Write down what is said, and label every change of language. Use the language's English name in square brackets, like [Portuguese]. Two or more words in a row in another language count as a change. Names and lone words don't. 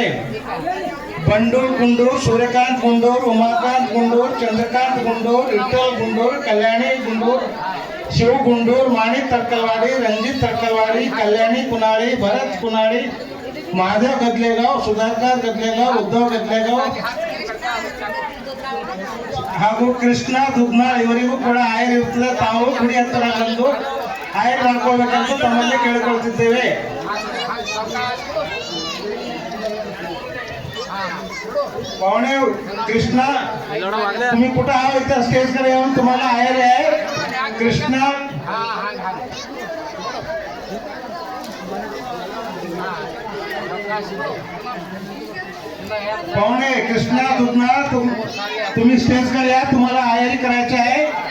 [Kannada] ಬಂಡು ಗುಂಡೂರು, ಸೂರ್ಯಕಾಂತ್ ಗುಂಡೂರು, ಉಮಾಕಾಂತ್ ಗುಂಡೂರು, ಚಂದ್ರಕಾಂತ್ ಗುಂಡೂರು, ವಿಠ್ಠಲ್ ಗುಂಡೂರು, ಕಲ್ಯಾಣಿ ಗುಂಡೂರು, ಶಿವ್ ಗುಂಡೂರು, ಮಾಣಿಕ್ ತಡ್ಕಲ್ವಾಡಿ, ರಂಜಿತ್ ತಡ್ಕಲ್ವಾಡಿ, ಕಲ್ಯಾಣಿ ಕುನಾಳಿ, ಭರತ್ ಕುನಾಳಿ, ಮಹಾದೇವ್ ಗದ್ಲೆಗಾವ್, ಸುಧಾಕರ್ ಗದ್ಲೆಗಾವ್, ಉದ್ಧವ್ ಗದ್ಲೆಗಾವ್ ಹಾಗೂ ಕೃಷ್ಣ ದುಗ್ನಾಳ್ ಇವರಿಗೂ ಕೂಡ ಆಯರ್ ಇರ್ತದೆ. ತಾವು ಗುಡಿ ಹತ್ತಿರ ಬಂದು ಆಯರ್ ಮಾಡ್ಕೊಳ್ಬೇಕಂತ ತಮ್ಮಲ್ಲಿ ಕೇಳಿಕೊಳ್ತಿದ್ದೇವೆ. [Marathi] पाहुणे कृष्णा तुम्ही कुठं आहात? इथं स्टेजकडे येऊन तुम्हाला आयर आहे कृष्णा. पाहुणे कृष्णा दुधना तुम्ही स्टेजकडे या, तुम्हाला आयरी करायची आहे.